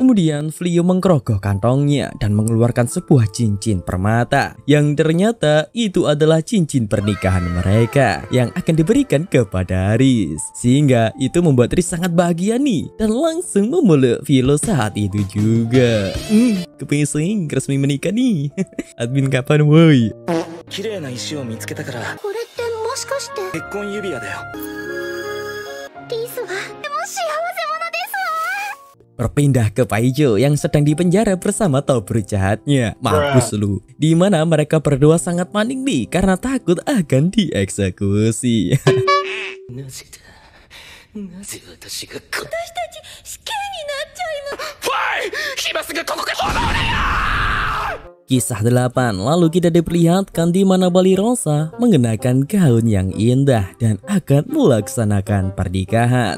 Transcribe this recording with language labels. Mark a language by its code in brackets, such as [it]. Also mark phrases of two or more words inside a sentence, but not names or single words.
[id] Kemudian Flio menggerogoh kantongnya dan mengeluarkan sebuah cincin permata yang ternyata ternyata itu adalah cincin pernikahan mereka yang akan diberikan kepada Riz. Sehingga itu membuat Riz sangat bahagia nih dan langsung memeluk Philo saat itu juga. Kepengen resmi menikah nih. Admin kapan woi? [ja] 綺麗な石を見つけたから。これってもしかして結婚指輪だよ。リスはでも幸せ者ですわ。 [id] Berpindah ke Paijo yang sedang dipenjara bersama Tobruk jahatnya. Mampus lu. Di mana mereka berdua sangat panik nih karena takut akan dieksekusi. Kisah 8, lalu kita diperlihatkan di mana Balirosa mengenakan gaun yang indah dan akan melaksanakan pernikahan.